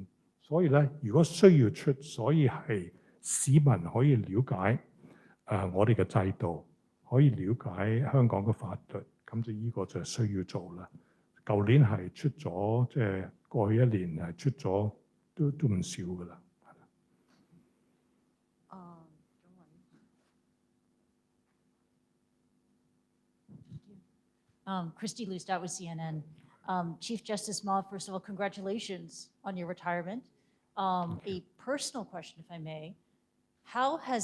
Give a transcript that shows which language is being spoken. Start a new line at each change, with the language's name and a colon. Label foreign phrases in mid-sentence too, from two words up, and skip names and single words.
Cantonese: 所以咧，如果需要出，所以係市民可以了解我哋嘅制度，可以了解香港嘅法律，咁就呢個就需要做啦。舊年係出咗，即係過去1年係出咗都唔少㗎啦。
English: Christy Lustat with CNN. Chief Justice Ma, first of all, congratulations on your retirement. A personal question, if I may.